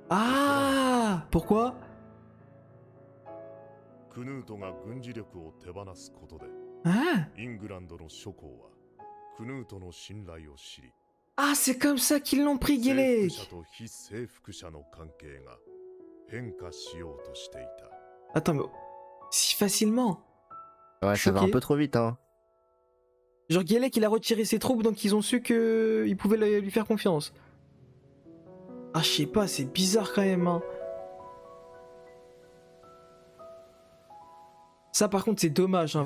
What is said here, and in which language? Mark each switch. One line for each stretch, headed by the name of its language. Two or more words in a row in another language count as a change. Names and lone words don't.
French: Ah! Pourquoi?
Japanese: クヌートが軍事力を手放すことで
French: Hein?
Japanese: イングランドの諸侯はクヌートの信頼を知り
French: Ah, c'est comme ça qu'ils l'ont pris,
Japanese: 征服
French: Gélek.
Japanese: 者と非征服者の関係が変化しようとしていた
French: Attends, mais... Si facilement? Ouais, ça va un Choqué. peu trop vite, hein. Genre, Gélek, il a retiré ses troupes, donc ils ont su que... Ils pouvaient lui faire confiance. Ah, je sais pas, c'est bizarre quand même, hein. Ça, par contre, c'est dommage, hein.